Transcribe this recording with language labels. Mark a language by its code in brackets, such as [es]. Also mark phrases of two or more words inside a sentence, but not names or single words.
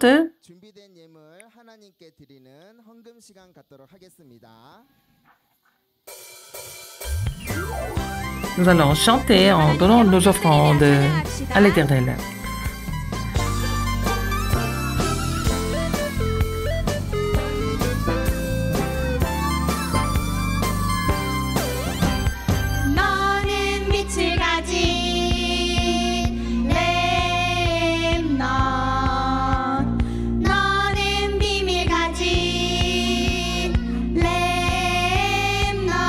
[ko] 준비된 예물 하나님께 드리는 헌금 시간 갖도록 하겠습니다. [fr] Nous allons chanter en donnant nos offrandes à l'Éternel. [ko] 너는 빛을 가진 렘넌 너는 비밀 가진 렘넌